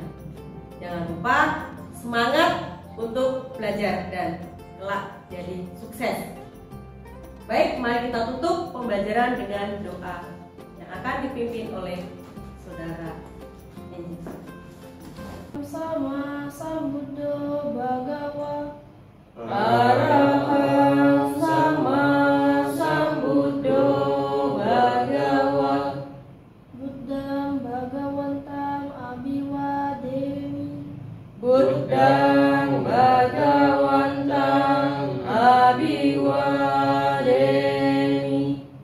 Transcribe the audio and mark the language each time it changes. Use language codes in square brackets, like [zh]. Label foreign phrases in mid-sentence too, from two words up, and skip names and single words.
[id] Jangan lupa semangat untuk belajar dan kelak jadi sukses. Baik, mari kita tutup pembelajaran dengan doa yang akan dipimpin oleh saudara Enji. [pi] Sama Sambuddho Bhagawa Arahat sama Sambuddho Bhagawa Buddham Bhagawantam Abhiwademi Buddhang Bhagawantam Abhiwademi